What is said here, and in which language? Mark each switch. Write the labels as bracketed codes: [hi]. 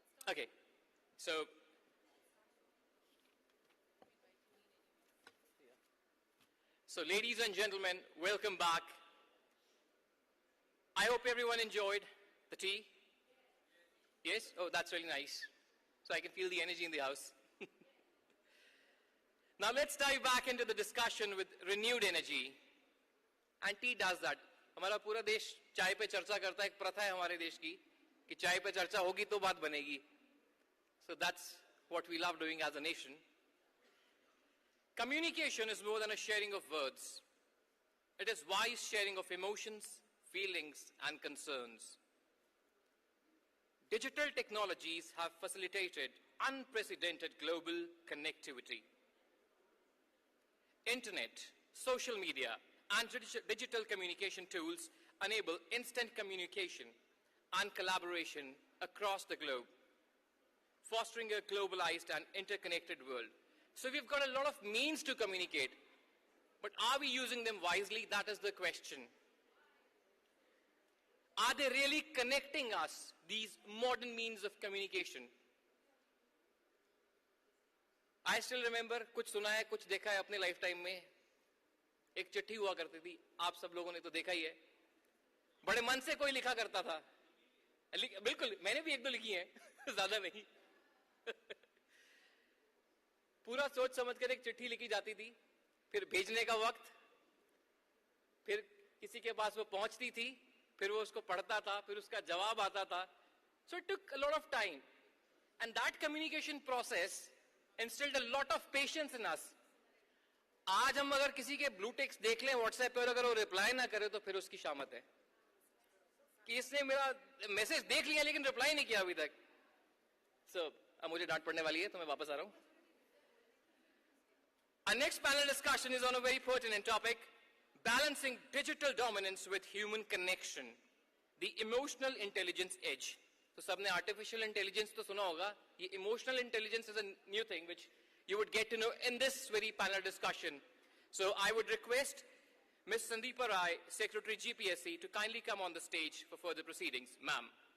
[en] Okay, so ladies and gentlemen, welcome back. I hope everyone enjoyed the tea. Yes? Oh, that's really nice. So I can feel the energy in the house. Now let's dive back into the discussion with renewed energy. And tea does that. [hi] हमारा पूरा देश चाय पे चर्चा करता है, एक प्रथा है हमारे देश की कि चाय पे चर्चा होगी तो बात बनेगी. [en] So that's what we love doing as a nation. Communication is more than a sharing of words. It is wise sharing of emotions, feelings, and concerns. Digital technologies have facilitated unprecedented global connectivity. Internet, social media, and digital communication tools enable instant communication and collaboration across the globe, fostering a globalized and interconnected world. So we've got a lot of means to communicate, but are we using them wisely? That is the question. Are they really connecting us, these modern means of communication? I still remember, [hi] कुछ सुना है, कुछ देखा है अपने lifetime में. एक चिट्ठी हुआ करती थी, आप सब लोगों ने तो देखा ही है. बड़े मन से कोई लिखा करता था. बिल्कुल, मैंने भी एक दो लिखी हैं, ज्यादा नहीं. पूरा सोच समझ कर एक चिट्ठी लिखी जाती थी, फिर भेजने का वक्त, फिर किसी के पास वो पहुंचती थी, फिर वो उसको पढ़ता था, फिर उसका जवाब आता था. [en] So it took a lot of time, and that communication process instilled a lot of patience in us. [hi] आज हम अगर किसी के ब्लू टेक्स्ट देख लें व्हाट्सएप पर, अगर वो रिप्लाई ना करे तो फिर उसकी शामत है कि इसने मेरा मैसेज देख लिया लेकिन रिप्लाई नहीं किया अभी तक. So अब मुझे डांट पड़ने वाली है तो मैं वापस आ रहा हूं. [en] Our next panel discussion is on a very pertinent topic, balancing digital dominance with human connection, the emotional intelligence edge. [hi] तो सबने artificial intelligence तो सुना होगा. ये [en] emotional intelligence is a new thing which you would get to know in this very panel discussion. So I would request Ms. Sandeepa Rai, Secretary GPSC, to kindly come on the stage for further proceedings. Ma'am.